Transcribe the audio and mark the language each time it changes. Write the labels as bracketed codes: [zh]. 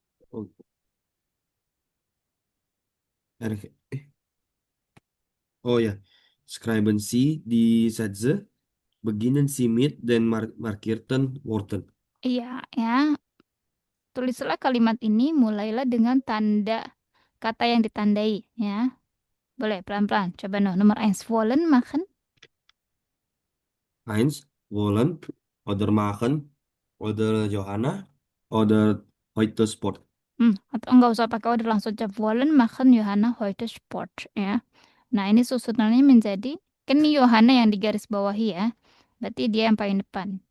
[de] Oh. Eh. Oh ya. Schrijven Sie die Sätze, beginnen Sie mit den markierten Worten. [id] Iya, ya. Tulislah kalimat ini, mulailah dengan tanda kata yang ditandai, ya. Boleh pelan-pelan. Coba nomor 1. [de] Wollen machen. Eins, wollen, oder machen, oder Johanna, oder heute Sport. [id] Atau enggak usah pakai order, langsung jawab [de] Wollen machen Johanna heute Sport, [id] ya. Nah, ini susunannya menjadi, kan ini Johanna yang di garis bawahi ya. Berarti dia yang paling depan.